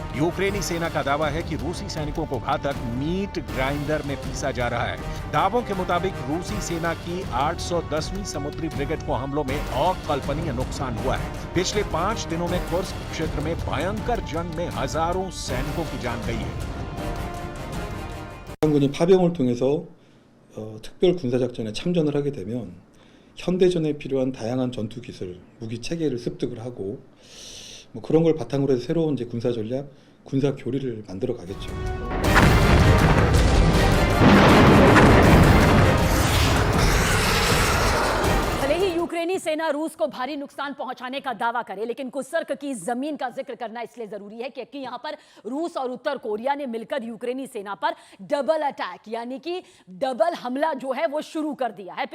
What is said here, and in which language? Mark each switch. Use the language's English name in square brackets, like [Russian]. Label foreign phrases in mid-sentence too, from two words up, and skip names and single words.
[Hindi] यूक्रेनी सेना का दावा है कि रूसी सैनिकों को घातक [English] meat grinder [Hindi] में पीसा जा रहा है। दावों के मुताबिक रूसी सेना की 810वीं समुद्री ब्रिगेड को हमलों में अकल्पनीय नुकसान हुआ है। पिछले 5 दिनों में कुर्स्क क्षेत्र में भयंकर जंग में हजारों सैनिकों की जान गई है। [Korean] 국방군이 파병을 통해서 특별 군사작전에 참전을 하게 되면 현대전에 필요한 다양한 전투 기술, 무기 체계를 습득을 하고 뭐 그런 걸 바탕으로 해서 새로운 이제 군사 전략, 군사 교리를 만들어 가겠죠. [Hindi] यूक्रेनी सेना रूस को भारी नुकसान पहुंचाने का दावा करे, लेकिन कुसर्क की जमीन का जिक्र करना इसलिए जरूरी है क्योंकि यहां पर रूस और उत्तर कोरिया ने मिलकर यूक्रेनी सेना पर [English] double attack [Hindi] यानी कि डबल हमला जो है वो शुरू कर दिया है।